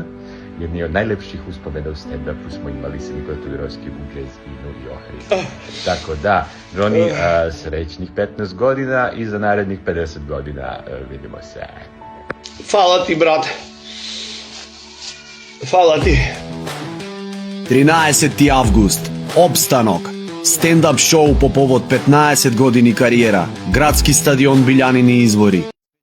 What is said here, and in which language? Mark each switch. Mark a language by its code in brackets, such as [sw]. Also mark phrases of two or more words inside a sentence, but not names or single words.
[sr] Jedni od najlepših uspomena u stand-upu smo imali sa Nikola Todorovski u Jazz-inu i Ohridu. Tako da, Johnny, srećnih 15 godina i za narednih 50 godina vidimo se. Hvala ti, brate. Hvala ti. [mk] 13. август. Обстанок. Стендап шоу по повод 15 години кариера. Градски стадион Билјанини извори.